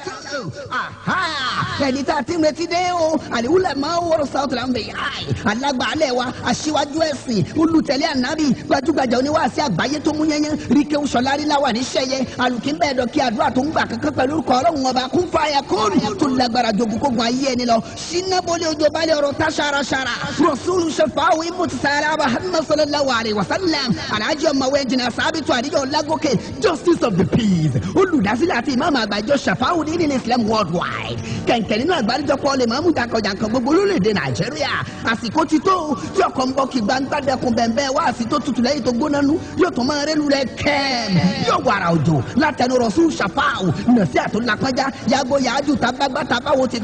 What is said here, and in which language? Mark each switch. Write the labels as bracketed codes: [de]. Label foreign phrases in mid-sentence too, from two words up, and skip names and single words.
[yo] ẹni tá a ti ń retí dé o àlìwúlẹ̀ máa ń wọ́rọ̀ sáwọ́tò là ń bẹ̀ yáì alágbàálẹ̀ wa aṣíwájú ẹ̀sìn olùtẹ̀lé ànábì gbajúgbajà oníwàásí àgbáyé tó mú yẹnyẹn ríkẹ́ sọlárí láwà ní sẹ́yẹ alùkínbẹ́ ẹ̀dọ̀ kí àdúrà tó ń gbà kankan pẹ̀lú orúkọ ọlọ́run ọba kún fàyà kóòrù tó lágbára jogun kógun ayé ẹni lọ sinabolẹ̀ ojú balẹ̀ ọ̀rọ̀ tá ṣaraṣara rasulu shafaawu imutisara Muhammad [ar] صلى الله عليه وسلم [yo] alhaji ọmọwé jìnnà sábìtú àdìjọ lágòkè [en] justice of the peace [yo] olùdásílẹ̀ àti ìmáàmù àgbàjọ shafaawu ní ilẹ̀ islam worldwide kẹ̀kẹ́ nínú àgbáríjọpọ̀ lè máa mú jàǹkànjàǹkàn gbogbo lórílẹ̀‐èdè nàìjíríà àsìkò ti tó tí ọkọ̀ ń bọ̀ kí gbangba dẹkùn bẹ̀ẹ̀bẹ̀ wá àsì tó tutù lẹ́yìn tó gbóná nú yóò tún máa rẹ́lu rẹ̀ kẹ́ẹ̀m yóò wàrà òjò látẹnu rọ̀ṣù ṣàfáàwù nàṣí àtúnlápájá yàgò yàájú tábàgbà tábàwò ti